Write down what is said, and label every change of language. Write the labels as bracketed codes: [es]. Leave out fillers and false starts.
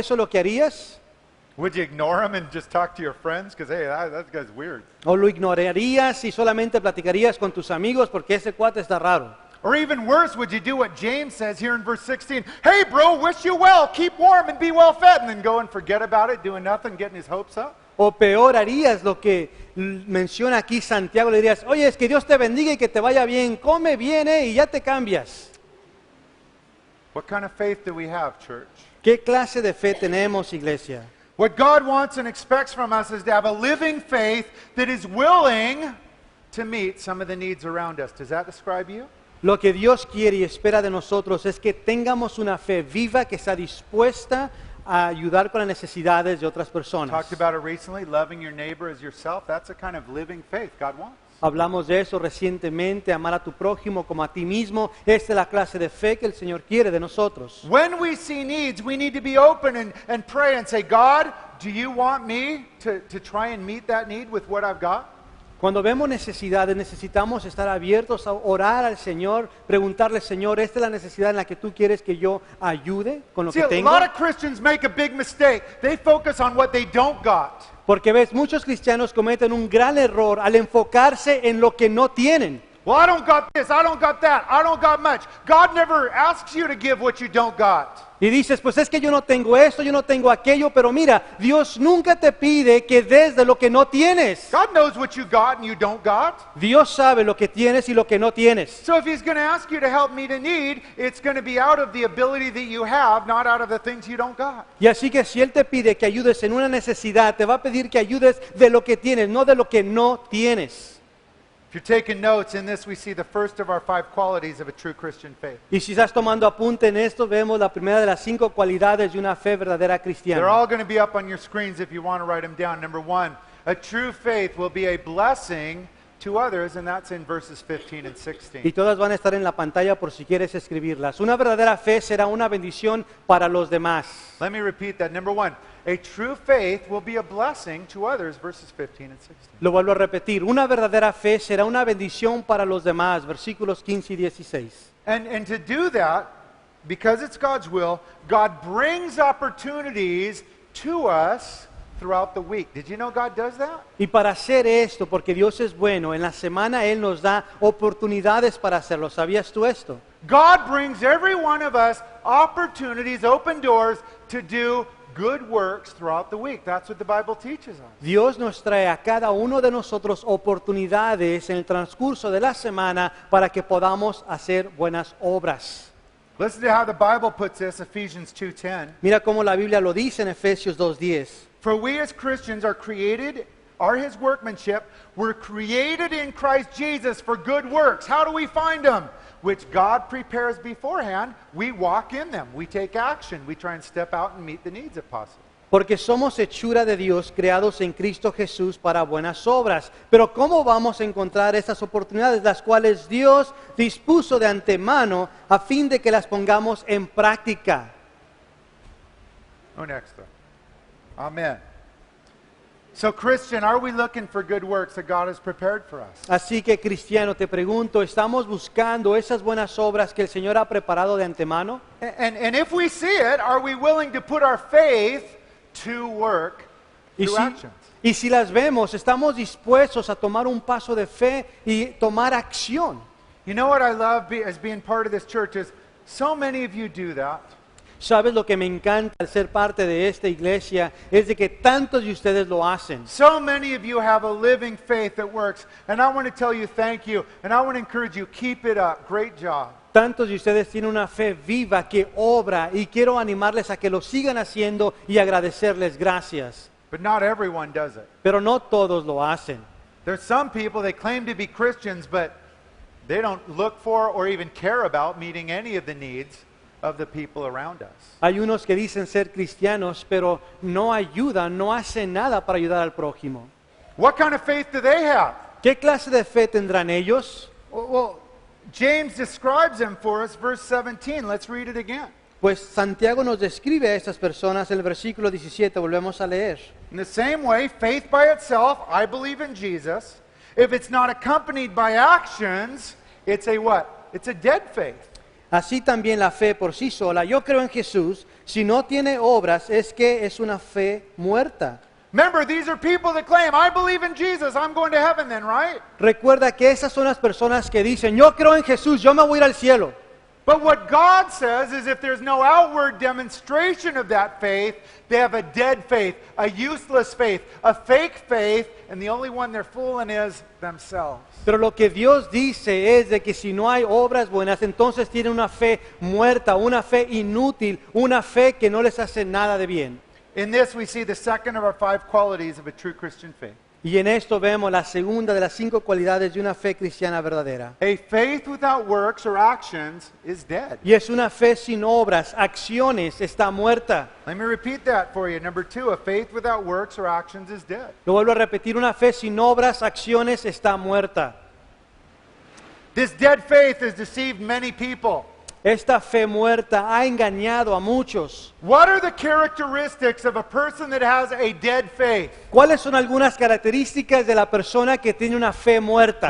[es] ¿Eso es lo que harías? [en] Would you ignore him and just talk to your friends? Because, hey, that guy's weird. [es] ¿O lo ignorarías y solamente platicarías con tus amigos porque ese cuate está raro? [en] Or even worse, would you do what James says here in verse 16? Hey, bro, wish you well, keep warm and be well fed, and then go and forget about it, doing nothing, getting his hopes up? [es] O peor, harías lo que menciona aquí Santiago, le dirías, oye, es que Dios te bendiga y que te vaya bien, come bien y ya te cambias. [en] What kind of faith do we have, church? [es] ¿Qué clase de fe tenemos, iglesia? [en] What God wants and expects from us is to have a living faith that is willing to meet some of the needs around us. Does that describe you? [es] Lo que Dios quiere y espera de nosotros es que tengamos una fe viva que está dispuesta a ayudar con las necesidades de otras personas. [en] Talked about it recently, loving your neighbor as yourself. That's a kind of living faith God wants. [es] Hablamos de eso recientemente, amar a tu prójimo como a ti mismo. Esta es la clase de fe que el Señor quiere de nosotros. [en] When we see needs, we need to be open and pray and say, God, do you want me to try and meet that need with what I've got? [es] Cuando vemos necesidades, necesitamos estar abiertos a orar al Señor, preguntarle, Señor, ¿esta es la necesidad en la que tú quieres que yo ayude con lo [en] See, [es] que [en] a [es] tengo? [en] lot of Christians make a big mistake. They focus on what they don't got. [es] Porque ves, muchos cristianos cometen un gran error al enfocarse en lo que no tienen. [en] Well, I don't got this, I don't got that, I don't got much. God never asks you to give what you don't got. [es] Y dices, pues es que yo no tengo esto, yo no tengo aquello, pero mira, Dios nunca te pide que des de lo que no tienes. [en] God knows what you got and you don't got. [es] Dios sabe lo que tienes y lo que no tienes. [en] So if He's going to ask you to help meet a need, it's going to be out of the ability that you have, not out of the things you don't got. [es] Y así que si Él te pide que ayudes en una necesidad, te va a pedir que ayudes de lo que tienes, no de lo que no tienes. [en] If you're taking notes, in this we see the first of our 5 qualities of a true Christian faith. [es] Y si estás tomando apunte en esto, vemos la primera de las 5 cualidades de una fe verdadera [en] They're [es] cristiana. [en] all going to be up on your screens if you want to write them down. Number 1, a true faith will be a blessing to others, and that's in verses 15 and [es] Y [en] 16. [es] todas van a estar en la pantalla por si quieres escribirlas. Una verdadera fe será una bendición para los demás. [en] Let me repeat that. Number 1, a true faith will be a blessing to others, verses 15 and 16. [es] Lo vuelvo a repetir. Una verdadera fe será una bendición para los demás. Versículos 15 y 16. [en] And to do that, because it's God's will, God brings opportunities to us throughout the week. Did you know God does that? [es] Y para hacer esto, porque Dios es bueno, en la semana Él nos da oportunidades para hacerlo. ¿Sabías tú esto? [en] God brings every one of us opportunities, open doors to do good works throughout the week. That's what the Bible teaches us. [es] Dios nos trae a cada uno de nosotros oportunidades en el transcurso de la semana para que podamos hacer buenas obras. [en] Listen to how the Bible puts this, Ephesians 2:10. [es] Mira cómo la Biblia lo dice en Efesios 2:10. [en] For we as Christians are His workmanship. We're created in Christ Jesus for good works. How do we find them? Which God prepares beforehand. We walk in them. We take action. We try and step out and meet the needs if possible. [es] Porque somos hechura de Dios, creados en Cristo Jesús para buenas obras. Pero ¿cómo vamos a encontrar estas oportunidades, las cuales Dios dispuso de antemano a fin de que las pongamos en práctica? [en] Oh, next though. Amen. So Christian, are we looking for good works that God has prepared for us? [es] Así que, cristiano, te pregunto, ¿estamos buscando esas buenas obras que el Señor ha preparado de antemano? [en] And if we see it, are we willing to put our faith to work [es] Y [en] through [es] si, [en] actions? [es] y si las vemos, ¿estamos dispuestos a tomar un paso de fe y tomar acción? [en] You know what I love as being part of this church is so many of you do that. [es] ¿Sabes lo que me encanta al ser parte de esta iglesia? Es de que tantos de ustedes lo hacen. [en] So many of you have a living faith that works. And I want to tell you thank you. And I want to encourage you, keep it up. Great job. [es] Tantos de ustedes tienen una fe viva que obra y quiero animarles a que lo sigan haciendo y agradecerles gracias. [en] But not everyone does it. [es] Pero no todos lo hacen. [en] There's some people, they claim to be Christians, but they don't look for or even care about meeting any of the needs of the people around us. [es] Hay unos que dicen ser cristianos, pero no ayudan, no hacen nada para ayudar al prójimo. [en] What kind of faith do they have? [es] ¿Qué clase de fe tendrán ellos? [en] Well, James describes them for us, verse 17. Let's read it again. [es] Pues Santiago nos describe a estas personas en el versículo 17, volvemos a leer. [en] In the same way, faith by itself, I believe in Jesus. If it's not accompanied by actions, it's a what? It's a dead faith. [es] Así también la fe por sí sola, yo creo en Jesús, si no tiene obras, es que es una fe muerta. [en] Remember, these are people that claim, I believe in Jesus, I'm going to heaven then, right? [es] Recuerda que esas son las personas que dicen, yo creo en Jesús, yo me voy a ir al cielo. [en] But what God says is if there's no outward demonstration of that faith, they have a dead faith, a useless faith, a fake faith, and the only one they're fooling is themselves. [es] Pero lo que Dios dice es de que si no hay obras buenas, entonces tienen una fe muerta, una fe inútil, una fe que no les hace nada de bien. [en] In this we see the second of our 5 qualities of a true Christian faith. [es] Y en esto vemos la segunda de las 5 cualidades de una fe cristiana verdadera. [en] A faith without works or actions is dead. [es] Y es una fe sin obras, acciones, está muerta. [en] Let me repeat that for you. Number 2, a faith without works or actions is dead. [es] Lo vuelvo a repetir, una fe sin obras, acciones, está muerta. [en] This dead faith has deceived many people. [es] Esta fe muerta ha engañado a muchos. [en] What are the characteristics of a person that has a dead faith? [es] ¿Cuáles son algunas características de la persona que tiene una fe muerta?